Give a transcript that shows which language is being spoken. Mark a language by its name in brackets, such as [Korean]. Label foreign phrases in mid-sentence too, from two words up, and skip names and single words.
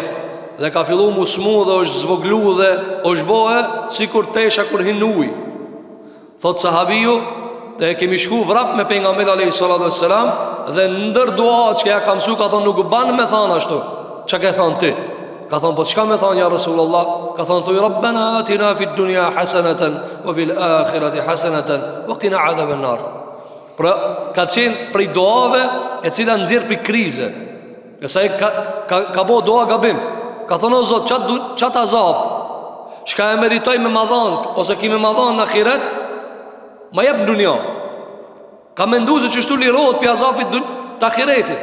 [Albanian] Dhe ka fillu mu smu dhe është zvoglu dhe është bohe si kur tesha kur hin ujë. Thot sahabiju, dhe kemi shku vrap me pejgamberin [Arabic] عليه الصلاة والسلام, [Albanian] dhe ndër duat që ja ka mësu, ka thonë: "Nuk ban me thanë ashtu." Që ke thonë ti? Ka thonë: "Po çka me thanë [Arabic] يا رسول الله?" Ka thonë: "Thuj ربنا آتنا في الدنيا حسنة وفي الآخرة حسنة وقنا عذاب النار." [Albanian] Pra ka qenë prej duave e cila nxjerr për krize. Kësaj ka bo dua gabim. Ka thonë: "O Zot, çat azab shka e meritoj me madhan, ose ki me madhan në ahiret, ma jep në dunja." Ka mendu se qështu lirohet për azapit të ahiretit.